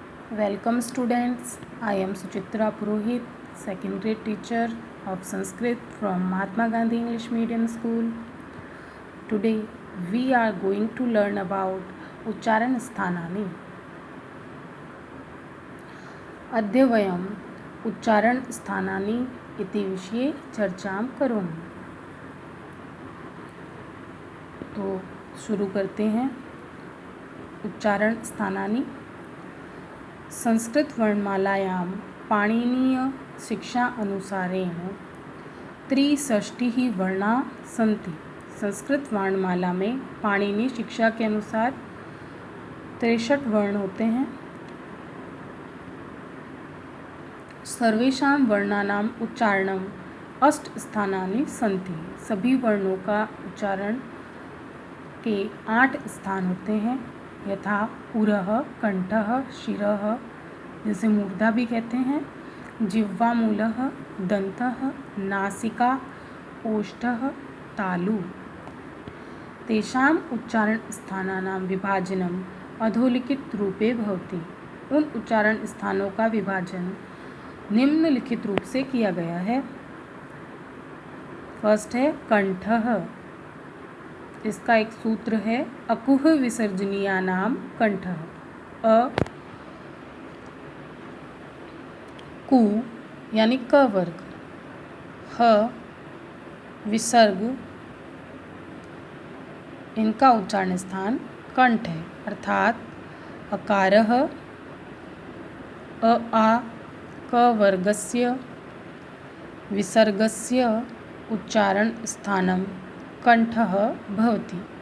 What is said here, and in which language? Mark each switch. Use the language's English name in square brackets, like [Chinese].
[English] Welcome students, I am Suchitra Purohit, second grade teacher of Sanskrit from Mahatma Gandhi English Medium School. Today we are going to learn about Uchcharan Sthanani. [Sanskrit] अद्य वयम् उच्चारण स्थानानि इति विषये चर्चां करोमि। [Hindi] तो शुरू करते हैं। [Sanskrit] उच्चारण स्थानानि संस्कृत वर्णमालायां पाणिनीय शिक्षा अनुसारेण 63 वर्णा सन्ति। [Hindi] संस्कृत वर्णमाला में पाणिनी शिक्षा के अनुसार 63 वर्ण होते हैं। [Sanskrit] सर्वेषां वर्णानाम् उच्चारणम् 8 स्थानानि सन्ति। [Hindi] सभी वर्णों का उच्चारण के 8 स्थान होते हैं। [Sanskrit] यथा पुरः, कंठः, शिरः [Hindi] जिसे मूर्धा भी कहते हैं, [Sanskrit] जिह्वामूलः, दन्तः, नासिका, ओष्ठः, तालु। तेषाम् उच्चारण स्थानानां विभाजनम् अधोलिखित रूपे भवति। [Hindi] उन उच्चारण स्थानों का विभाजन निम्नलिखित रूप से किया गया है। फर्स्ट है कंठः। इसका एक सूत्र है [Sanskrit] अकुह विसर्जनीयानाम कंठः। [Hindi] अ कु यानी क वर्ग, ह विसर्ग, इनका उच्चारण स्थान कंठ है, अर्थात [Sanskrit] अकारः अ आ क वर्गस्य विसर्गस्य उच्चारण स्थानम कंठः भवति।